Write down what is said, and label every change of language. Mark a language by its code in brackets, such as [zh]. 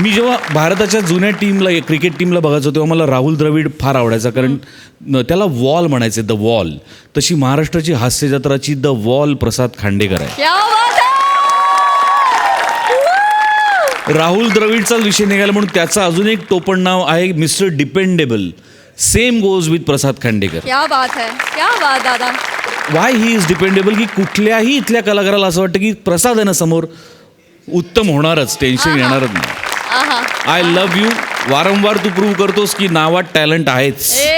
[mr] मी जेव्हा भारताच्या जुन्या टीमला, क्रिकेट टीमला बघायचो तेव्हा मला राहुल द्रविड फार आवडायचा, कारण त्याला वॉल म्हणायचे, द वॉल. तशी महाराष्ट्राची हास्य जत्राची द वॉल प्रसाद खांडेकर आहे. [hi] क्या बात [mr] आहे. राहुल द्रविडचाच विषय निघाला म्हणून त्याचं अजून एक टोपण नाव आहे mister dependable. [en] Same goes with Prasad Khandekar. [hi] क्या बात है, क्या बात दादा. [en] why he is dependable, [mr] की कुठल्याही इथल्या कलाकाराला असं वाटतं की प्रसाद आहे ना समोर, उत्तम होणारच, टेन्शन येणारच नाही. [en] I love you. [mr] वारंवार तू प्रूव्ह करतोस की नावात टॅलेंट आहेच.